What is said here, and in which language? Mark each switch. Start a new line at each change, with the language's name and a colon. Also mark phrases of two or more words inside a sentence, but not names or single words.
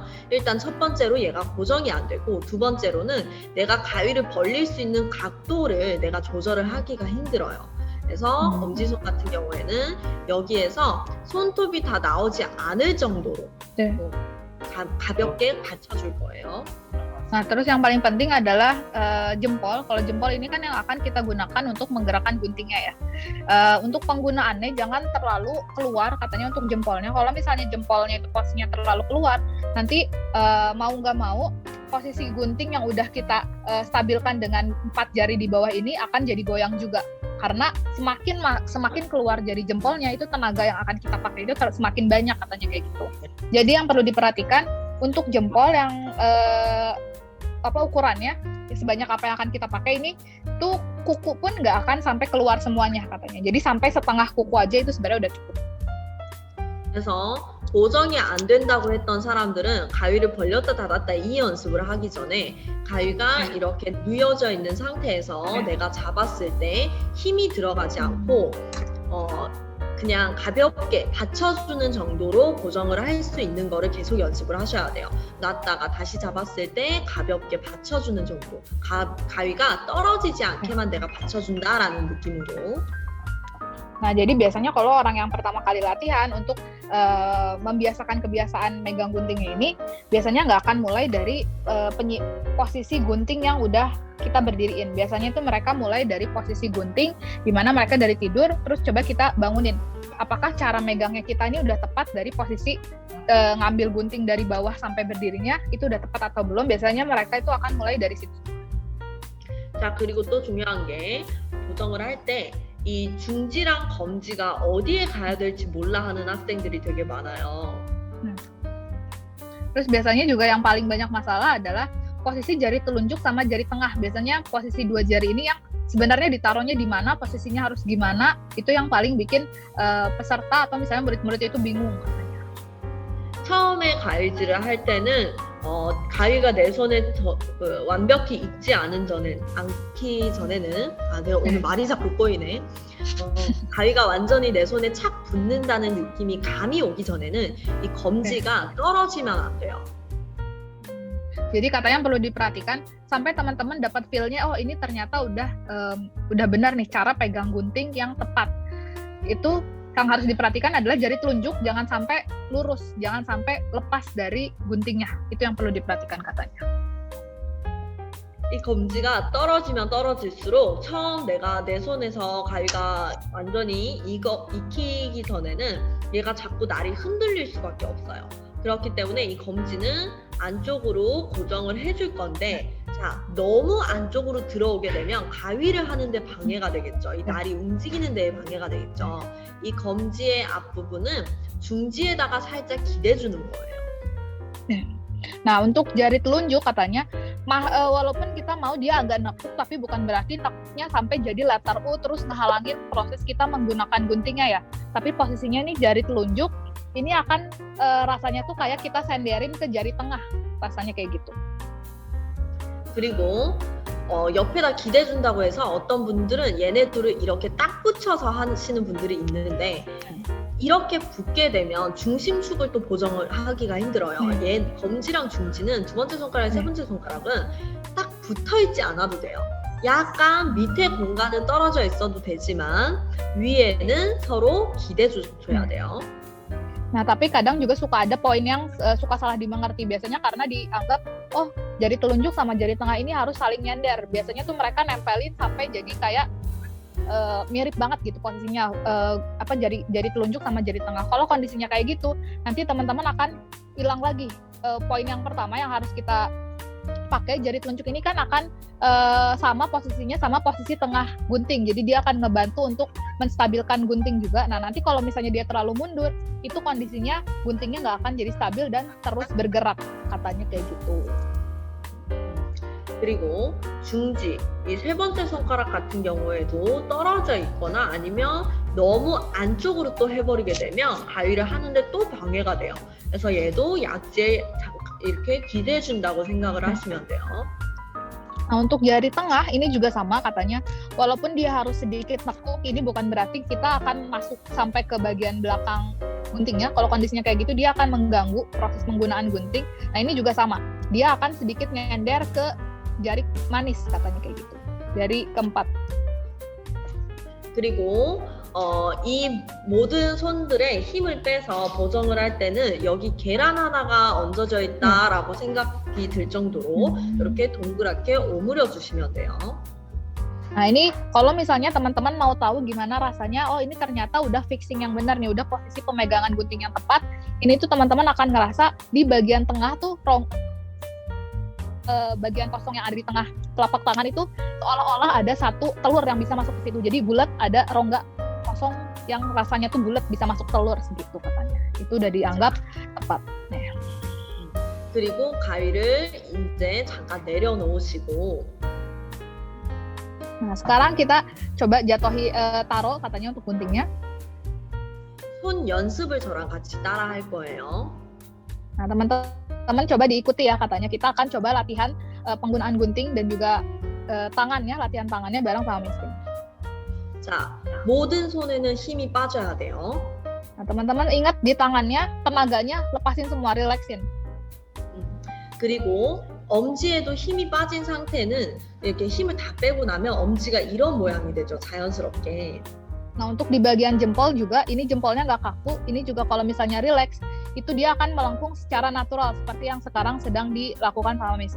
Korean: 일단 첫 번째로 얘가 고정이 안 되고 두 번째로는 내가 가위를 벌릴 수 있는 각도를 내가 조절을 하기가 힘들어요. 그래서 엄지손 같은 경우에는 여기에서 손톱이 다 나오지 않을 정도로 가볍게 받쳐줄 거예요.
Indonesian: Nah, terus yang paling penting adalah jempol. Kalau jempol ini kan yang akan kita gunakan untuk menggerakkan guntingnya ya. Untuk penggunaannya jangan terlalu keluar katanya untuk jempolnya. Kalau misalnya jempolnya itu posisinya terlalu keluar, nanti mau nggak mau posisi gunting yang udah kita stabilkan dengan 4 jari di bawah ini akan jadi goyang juga. karena semakin keluar dari jempolnya itu tenaga yang akan kita pakai itu semakin banyak katanya kayak gitu. Jadi yang perlu diperhatikan untuk jempol yang ukurannya sebanyak apa yang akan kita pakai ini tuh kuku pun nggak akan sampai keluar semuanya katanya. Jadi sampai setengah kuku aja itu sebenarnya udah cukup.
Korean: 그래서 고정이 안 된다고 했던 사람들은 가위를 벌렸다 닫았다 이 연습을 하기 전에 가위가 이렇게 누여져 있는 상태에서 내가 잡았을 때 힘이 들어가지 않고 그냥 가볍게 받쳐주는 정도로 고정을 할 수 있는 거를 계속 연습을 하셔야 돼요. 놨다가 다시 잡았을 때 가볍게 받쳐주는 정도. 가위가 떨어지지 않게만 내가 받쳐준다라는 느낌으로.
Indonesian: Nah, jadi biasanya kalau orang yang pertama kali latihan untuk membiasakan kebiasaan megang guntingnya ini, biasanya nggak akan mulai dari posisi gunting yang udah kita berdiriin. Biasanya itu mereka mulai dari posisi gunting, di mana mereka dari tidur, terus coba kita bangunin. Apakah cara megangnya kita ini udah tepat dari posisi ngambil gunting dari bawah sampai berdirinya, itu udah tepat atau belum? Biasanya mereka itu akan mulai dari situ.
Korean: 자, 그리고 또 중요한 게 고정을 할 때 이 중지랑 검지가 어디에 가야 될지 몰라 하는 학생들이 되게 많아요.
Indonesian: Terus biasanya juga yang paling banyak masalah adalah posisi jari telunjuk sama jari tengah. Biasanya posisi dua jari ini yang sebenarnya ditaruhnya di mana, posisinya harus gimana, itu yang paling bikin peserta atau misalnya murid-murid itu bingung.
Korean: 처음에 가위질을 할 때는 가위가 내 손에 완벽히 익지 않기 전에는 내가 오늘 말이 자꾸 꼬이네. 가위가 완전히 내 손에 착 붙는다는 느낌이 감이 오기 전에는 이 검지가 떨어지면 안 돼요.
Indonesian: Jadi katanya perlu diperhatikan sampai teman-teman dapat feel-nya, oh ini ternyata udah benar nih cara pegang gunting yang tepat. Itu yang harus diperhatikan adalah jari telunjuk jangan sampai lurus, jangan sampai lepas dari guntingnya. Itu yang perlu diperhatikan katanya.
Korean: 이 검지가 떨어지면 떨어질수록 처음 내가 내 손에서 가위가 완전히 익히기 전에는 얘가 자꾸 날이 흔들릴 수밖에 없어요. 그렇기 때문에 이 검지는 안쪽으로 고정을 해줄 건데 자, 너무 안쪽으로 들어오게 되면 가위를 하는데 방해가 되겠죠. 이 날이 움직이는 데에 방해가 되겠죠. 이 검지의 앞부분은 중지에다가 살짝 기대주는 거예요.
Indonesian: Nah, untuk jari telunjuk katanya, walaupun kita mau dia agak nekuk, tapi bukan berarti takutnya sampai jadi
English: letter U
Indonesian: terus ngehalangin proses kita menggunakan guntingnya ya. Tapi posisinya nih jari telunjuk, ini akan rasanya tuh kayak kita senderin ke jari tengah, rasanya kayak gitu.
Korean: 그리고 옆에다 기대준다고 해서 어떤 분들은 얘네 둘을 이렇게 딱 붙여서 하시는 분들이 있는데 이렇게 붙게 되면 중심축을 또 보정을 하기가 힘들어요. 얘 검지랑 중지는 두 번째 손가락, 세 번째 손가락은 딱 붙어 있지 않아도 돼요. 약간 밑에 공간은 떨어져 있어도 되지만 위에는 서로 기대줘야 돼요.
Indonesian: Nah, tapi kadang juga suka ada poin yang suka salah dimengerti. Biasanya karena dianggap, oh jari telunjuk sama jari tengah ini harus saling nyender. Biasanya tuh mereka nempelin sampai jadi kayak mirip banget gitu posisinya, jari telunjuk sama jari tengah. Kalau kondisinya kayak gitu, nanti teman-teman akan hilang lagi. Poin yang pertama yang harus kita pakai, jari telunjuk ini kan akan sama posisinya sama posisi tengah gunting. Jadi dia akan ngebantu untuk menstabilkan gunting juga. Nah, nanti kalau misalnya dia terlalu mundur, itu kondisinya guntingnya nggak akan jadi stabil dan terus bergerak, katanya kayak gitu.
Korean: 그리고 중지, 이 세 번째 손가락 같은 경우에도 떨어져 있거나 아니면 너무 안쪽으로 또 해버리게 되면 가위를 하는데 또 방해가 돼요. 그래서 얘도 약지에 이렇게 기대준다고 생각을 하시면 돼요.
Indonesian: Nah, untuk jari tengah ini juga sama katanya, walaupun dia harus sedikit nekuk, ini bukan berarti kita akan masuk sampai ke bagian belakang guntingnya. Kalau kondisinya kayak gitu, dia akan mengganggu proses penggunaan gunting. Nah, ini juga sama, dia akan sedikit nyender ke jari manis, katanya kayak gitu, jari keempat.
Korean: 그리고 이 모든 손들의 힘을 빼서 보정을 할 때는 여기 계란 하나가 얹어져 있다라고 생각이 들 정도로 이렇게 동그랗게 오므려 주시면 돼요.
Indonesian: Nah, ini kalau misalnya teman-teman mau tahu gimana rasanya, oh ini ternyata udah fixing yang benar nih, udah posisi pemegangan gunting yang tepat, ini tuh teman-teman akan ngerasa di bagian tengah tuh bagian kosong yang ada di tengah telapak tangan itu seolah-olah ada satu telur yang bisa masuk ke situ. Jadi bulat, ada rongga kosong yang rasanya tuh bulat bisa masuk telur segitu katanya. Itu udah dianggap tepat.
Korean: 네. 그리고 가위를 이제 잠깐 내려놓으시고
Indonesian: Nah, sekarang kita coba jatuhi taruh katanya untuk guntingnya.
Korean: 손 연습을 저랑 같이 따라 할 거예요.
Indonesian: Nah, teman-teman coba diikuti ya katanya. Kita akan coba latihan penggunaan gunting dan juga tangannya, latihan tangannya bareng sama Miskin.
Korean: 자, 모든 손에는 힘이 빠져야 돼요.
Indonesian: Nah, teman-teman ingat di tangannya, tenaganya lepasin semua, relaxin.
Korean: 그리고 엄지에도 힘이 빠진 상태는 이렇게 힘을 다 빼고 나면 엄지가 이런 모양이 되죠. 자연스럽게.
Indonesian: Nah, untuk di bagian jempol juga, ini jempolnya nggak kaku, ini juga kalau misalnya relax, itu dia akan melengkung secara natural, seperti yang sekarang sedang dilakukan sama Miskin.